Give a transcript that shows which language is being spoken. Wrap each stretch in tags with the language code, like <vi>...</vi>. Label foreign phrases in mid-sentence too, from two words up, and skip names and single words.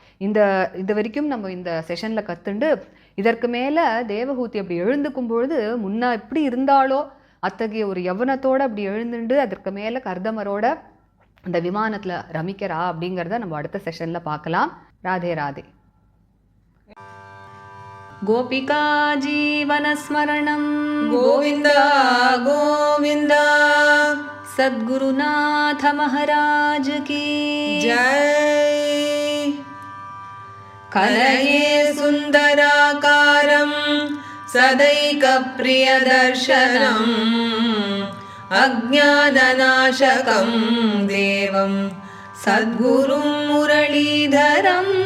<ta>இது வரைக்கும் நம்ம இந்த செஷனில் கற்றுண்டு இதற்கு மேலே தேவஹூதி அப்படி எழுந்துக்கும் பொழுது முன்னா எப்படி இருந்தாலோ அத்தகைய ஒரு யவனத்தோடு அப்படி எழுந்துண்டு அதற்கு மேலே கர்தமரோட அந்த விமானத்தில் ரமிக்கிறா அப்படிங்கிறத நம்ம அடுத்த செஷனில் பார்க்கலாம். ராதே ராதே. கோபிகா ஜீவனஸ்மரணம் கோவிந்தா கோவிந்தா.</ta> <hi>सद्गुरुनाथ महाराज की जय.</hi> <sa>कलये सुन्दराकारं सदैकप्रियदर्शनम् अज्ञाननाशकं देवं सद्गुरुं मुरलीधरं</sa>